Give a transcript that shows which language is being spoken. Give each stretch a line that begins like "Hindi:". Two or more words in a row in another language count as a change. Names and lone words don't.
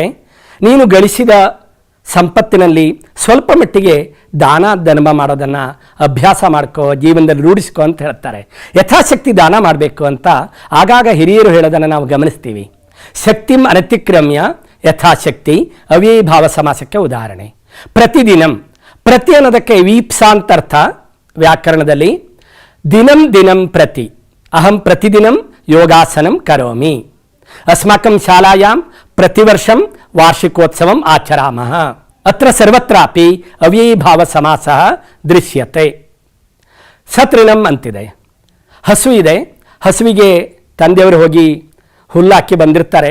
Kannada: ನೀನು ಗಳಿಸಿದ ಸಂಪತ್ತಿನಲ್ಲಿ ಸ್ವಲ್ಪ ಮಟ್ಟಿಗೆ ದಾನ ಧರ್ಮ ಮಾಡೋದನ್ನು ಅಭ್ಯಾಸ ಮಾಡ್ಕೋ, ಜೀವನದಲ್ಲಿ ರೂಢಿಸ್ಕೋ ಅಂತ ಹೇಳ್ತಾರೆ. ಯಥಾಶಕ್ತಿ ದಾನ ಮಾಡಬೇಕು ಅಂತ ಆಗಾಗ ಹಿರಿಯರು ಹೇಳೋದನ್ನು ನಾವು ಗಮನಿಸ್ತೀವಿ.
Sanskrit: ಶಕ್ತಿಂ ಅನತಿಕ್ರಮ್ಯ ಯಥಾಶಕ್ತಿ
Kannada: ಅವ್ಯಯೀಭಾವ ಸಮಾಸಕ್ಕೆ ಉದಾಹರಣೆ. ಪ್ರತಿದಿನಂ, ಪ್ರತಿ ಅನ್ನೋದಕ್ಕೆ ವೀಪ್ಸಾಂತರ್ಥ ವ್ಯಾಕರಣದಲ್ಲಿ.
Sanskrit: ದಿನಂ ದಿನಂ ಪ್ರತಿ, ಅಹಂ ಪ್ರತಿದಿನಂ ಯೋಗಾಸನಂ ಕರೋಮಿ. ಅಸ್ಮಾಕಂ ಶಾಲಾಯಾಂ ಪ್ರತಿವರ್ಷಂ ವಾರ್ಷಿಕೋತ್ಸವಂ ಆಚರಾಮಃ. ಅತ್ರ ಸರ್ವತ್ರಾಪಿ ಅವ್ಯಯೀಭಾವ ಸಮಾಸ ದೃಶ್ಯತೆ.
Kannada: ಸತೃಣಂ ಅಂತಿದೆ. ಹಸು ಇದೆ, ಹಸುವಿಗೆ ತಂದೆಯವರು ಹೋಗಿ ಹುಲ್ಲಾಕಿ ಬಂದಿರ್ತಾರೆ.